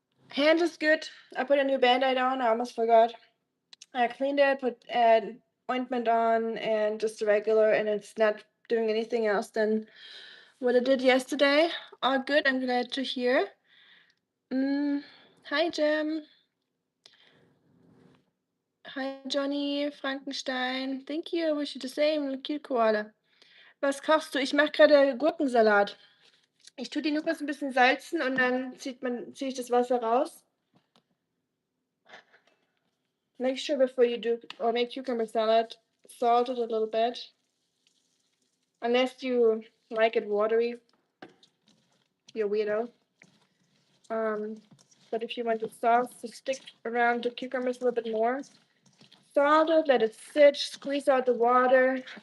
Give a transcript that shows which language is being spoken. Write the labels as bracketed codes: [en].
[en] Hand is good. I put a new band-aid on. I almost forgot. I cleaned it, put an ointment on, and just a regular, and it's not doing anything else than what I did yesterday. All good. I'm glad to hear. Hi, Jem. Hi, Johnny, Frankenstein. Thank you. I wish you the same. [de] Cute Koala. Was kochst du? Ich mache gerade Gurkensalat. Ich tue die nur kurz ein bisschen salzen und dann ziehe ich das Wasser raus. [en] Make sure before you do or make cucumber salad, salt it a little bit. Unless you like it watery, you're weirdo. But if you want the sauce to stick around the cucumbers a little bit more, salt it, let it sit, squeeze out the water.